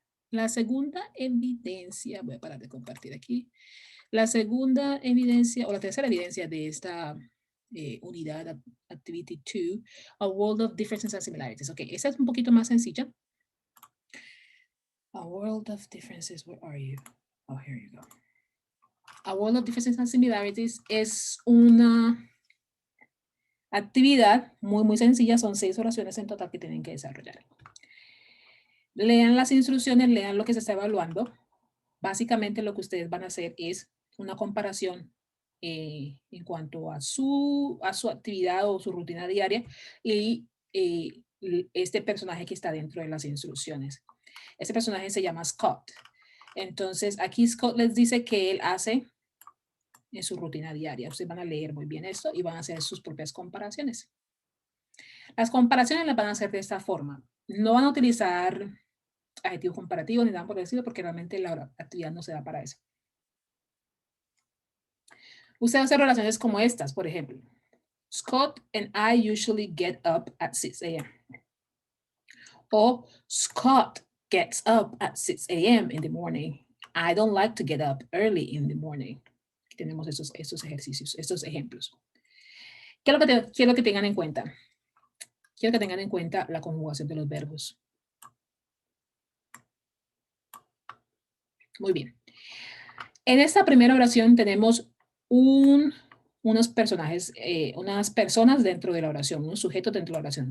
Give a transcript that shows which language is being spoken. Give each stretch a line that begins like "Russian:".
Spanish: La segunda evidencia, voy a parar de compartir aquí. La segunda evidencia o la tercera evidencia de esta unidad, Activity 2, A World of Differences and Similarities. Ok, esa es un poquito más sencilla.
English: A World of Differences, where are you? Oh, here you go.
Spanish: A World of Differences and Similarities es una actividad muy sencilla, son 6 oraciones en total que tienen que desarrollar. Lean las instrucciones, lean lo que se está evaluando. Básicamente lo que ustedes van a hacer es una comparación en cuanto a su actividad o su rutina diaria y este personaje que está dentro de las instrucciones. Este personaje se llama Scott. Entonces, aquí Scott les dice que él hace en su rutina diaria. Ustedes van a leer muy bien esto y van a hacer sus propias comparaciones. Las comparaciones las van a hacer de esta forma. No van a utilizar adjetivos comparativos ni nada por el estilo porque realmente la actividad no se da para eso. Usted hace relaciones como estas, por ejemplo.
English: Scott and I usually get up at 6 a.m. O Scott gets up at 6 a.m. in the morning. I don't like to get up early in the morning.
Spanish: Tenemos estos ejercicios, estos ejemplos. ¿Qué es lo que quiero que tengan en cuenta? Quiero que tengan en cuenta la conjugación de los verbos. Muy bien. En esta primera oración tenemos unos personajes, unas personas dentro de la oración, un sujeto dentro de la oración.